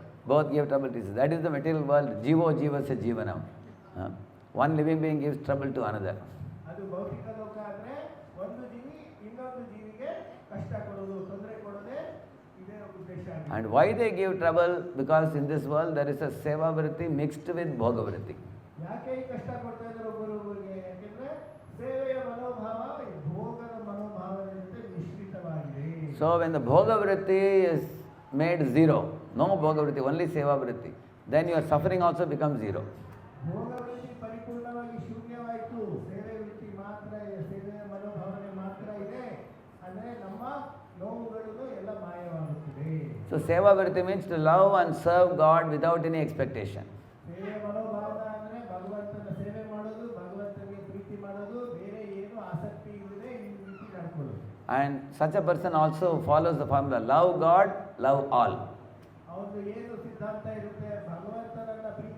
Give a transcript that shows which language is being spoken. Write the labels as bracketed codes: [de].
[en] Both give trouble to each other. That is the material world. [sa] Jivo jivasya jivanam. [en] One living being gives trouble to another. [kn] ಅದು ಭೌತಿಕ ಲೋಕ ಅಂದ್ರೆ ಒಂದು ಜೀವಿ ಇನ್ನೊಂದು ಜೀವಿಗೆ ಕಷ್ಟ ಕೊಡೋದು, ತೊಂದರೆ ಕೊಡೋದೇ ಇದೇ ಉದ್ದೇಶ. [en] And why they give trouble? Because in this world there is a seva vritti mixed with bhoga vritti. [kn] ಯಾಕೆ ಈ ಕಷ್ಟ ಕೊಡ್ತಾ ಇದ್ದಾರೆ ಒಬ್ಬರೊಬ್ಬರಿಗೆ? ಯಾಕೆಂದ್ರೆ ಸೇವೆಯ ಮನೋಭಾವ ಭೋಗದ ಮನೋಭಾವದಿಂದ ಮಿಶ್ರಿತವಾಗಿದೆ. [en] So when the bhoga vritti is made zero, no bhoga vritti, only seva vritti, then your suffering also becomes zero. [kn] ಭೋಗ ವೃತ್ತಿ ಪರಿಪೂರ್ಣವಾಗಿ ಶೂನ್ಯವಾಯಿತು, ಸೇವೆ ವೃತ್ತಿ ಮಾತ್ರ ಇದೆ, ಸೇವೆಯ ಮನೋಭಾವನೆ ಮಾತ್ರ ಇದೆ ಅಂದ್ರೆ ನಮ್ಮ ನೋವುಗಳು ಎಲ್ಲ ಮಾಯವಾಗುತ್ತದೆ. [en] So seva vritti means to love and serve God without any expectation. [kn] ಸೇವೆಯ ಮನೋಭಾವ ಅಂದ್ರೆ ಭಗವಂತನ ಸೇವೆ ಮಾಡೋದು, ಭಗವಂತನಿಗೆ ಪ್ರೀತಿ ಮಾಡೋದು, ಬೇರೆ ಏನು ಆಸಕ್ತಿ ಇಲ್ಲದೆ ಈ ರೀತಿ ನಡ್ಕೊಳ್ಳೋದು. [en] And such a person also follows the formula, love God, love all. [kn] ಅವ್ರದ್ದು ಏನು ಸಿದ್ಧಾಂತ ಇರುತ್ತೆ, ಭಗವಂತನನ್ನ